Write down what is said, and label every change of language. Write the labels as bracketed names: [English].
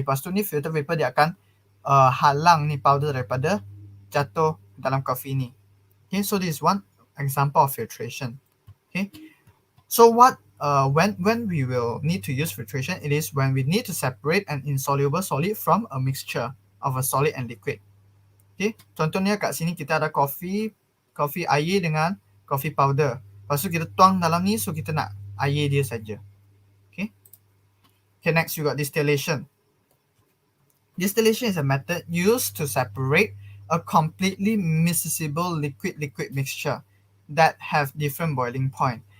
[Malay] Lepas tu ni filter paper dia akan halang ni powder daripada jatuh dalam kopi ni. [English] Okay, so this is one example of filtration. Okay, so what when we will need to use filtration, it is when we need to separate an insoluble solid from a mixture of a solid and liquid. [Malay] Okay, contohnya kat sini kita ada kopi air dengan kopi powder. Lepas tu kita tuang dalam ni, so kita nak air dia saja. Okay. [English] Okay, next we got distillation. Distillation is a method used to separate a completely miscible liquid-liquid mixture that have different boiling point.